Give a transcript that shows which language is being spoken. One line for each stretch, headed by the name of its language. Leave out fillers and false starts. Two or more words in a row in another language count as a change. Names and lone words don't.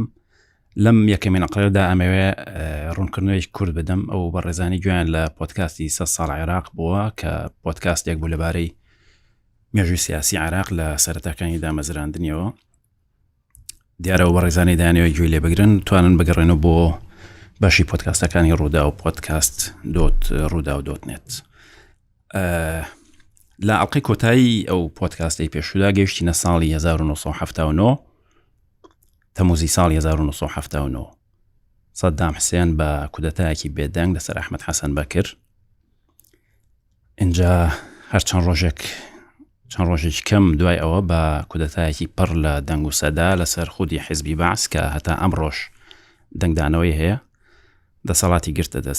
Central Kurdish: لەم یەکەمین ئەقرێدا ئەمەوێ ڕوونکردنەوەی کورد بدەم ئەو بە ڕێزانی گویان لە پۆدکاستی 100 ساڵ عێراق بووە کە پۆدکاستێک بوو لەبارەی مێژووی سیاسی عێراق لە سەرەتاکانی دامەزراندنیەوە. دیارەوە بە ڕێزانی دانیەوەی گوێی لێ بگرن، توانن بگەڕێنەوە بۆ باشی پۆدکاستەکانی ڕوودا و podcast.rouda.net. لە ئەڵقەی کۆتایی ئەو پۆدکاستی پێشودا گەیشتینە ساڵی 1979 تەموزی ساڵی 1979. سەدام حسێن بە کودەتایەکی بێدەنگ لەسەر ئەحمەد حەسەن بەکر. اینجا هەر چەند ڕۆژێکی کەم دوای ئەوە بە کودەتایەکی پڕ لە دەنگ و سەدا لەسەر خودی حیزبی بەعس کە هەتا ئەمڕۆژ دەنگدانەوەی هەیە دەسەڵاتی گرتە دەست.